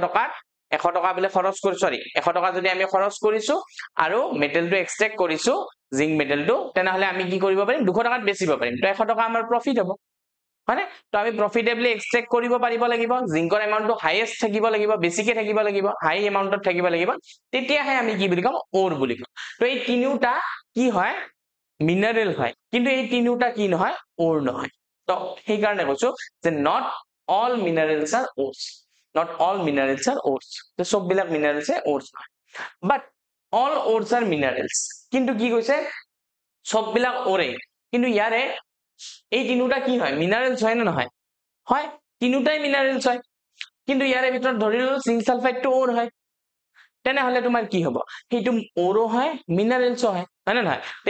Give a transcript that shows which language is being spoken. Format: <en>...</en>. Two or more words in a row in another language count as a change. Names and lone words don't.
<as>টকা বলে খৰচ কৰি 100 টকা যদি আমি খৰচ কৰিছো আৰু মেটেলটো এক্সট্ৰেক্ট কৰিছো জিংক মেটেলটো তেনে হলে আমি কি কৰিব পাৰিম 200 টকাত বেচিব পাৰিম তো 100 টকা আমাৰ প্ৰফিট হ'ব মানে তো আমি</as> <en>profitably extract</en> <as>কৰিব পাৰিব লাগিব জিংকৰ এমাউন্টটো হাইয়েস্ট থাকিব লাগিব বেছিকে থাকিব লাগিব হাই এমাউন্টত থাকিব লাগিব তেতিয়াহে আমি কি বুলি কম ওৰ বুলি কম তো এই তিনিটা কি হয় মিনারেল হয় কিন্তু এই তিনিটা কি নহয় ওৰ নহয় তো সেই কাৰণে কৈছো যে</as> <en>not all minerals are ores</en> <as>তো সব বিলাক</as> <en>minerals ores</en> <as>নহয়</as> <en>but all ores are minerals</en> <as>কিন্তু কি কৈছে সব বিলাক ওৰে কিন্তু ইয়াৰে এই তিনিটা কি হয় মিনারেলস হয় না নহয় হয় তিনিটাই মিনারেলস হয় কিন্তু ইয়াৰে ভিতৰত ধৰিলো জিংক সালফাইডটো ওৰ হয় তেনে হলে তোমাৰ কি হ'ব হেইটো ওৰো হয় মিনারেলসও হয় না নহয় তে</as>